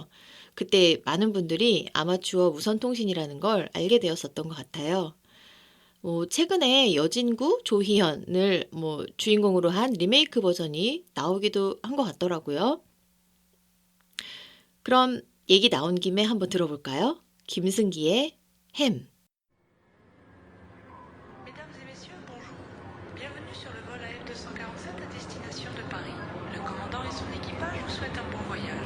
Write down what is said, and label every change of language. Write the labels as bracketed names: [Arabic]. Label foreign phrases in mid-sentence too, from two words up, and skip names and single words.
[Korean] 그때 많은 분들이 아마추어 무선통신이라는 걸 알게 되었었던 것 같아요. 최근에 여진구 조희연을 주인공으로 한 리메이크 버전이 나오기도 한 것 같더라고요. 그럼 얘기 나온 김에 한번 들어볼까요? 김승기의 햄. [French] Mesdames et messieurs, bonjour. Bienvenue sur le vol AF247 à destination de Paris. Le commandant et son équipage vous souhaitent un bon voyage.